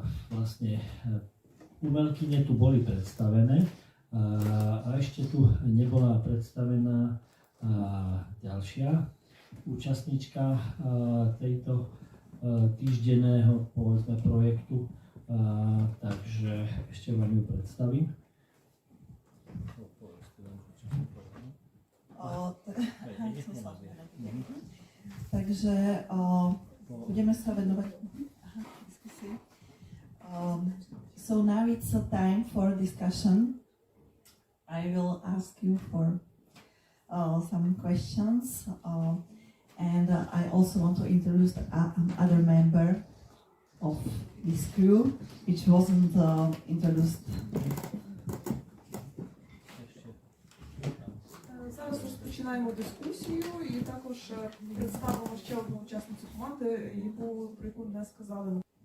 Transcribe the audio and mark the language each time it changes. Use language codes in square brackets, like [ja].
[sk] Vlastne umelkyne tu boli predstavené a ešte tu nebola predstavená ďalšia účastnička tejto týždenného povedzme projektu, takže ešte vám ju predstavím. Takže budeme sa venovať diskusii. [en] So now it's a time for discussion. I will ask you for some questions. And I also want to introduce other member of this crew, which wasn't introduced. [uk] Зараз розпочинаємо дискусію і також представимо ще одну учасницю команди, про яку не сказали.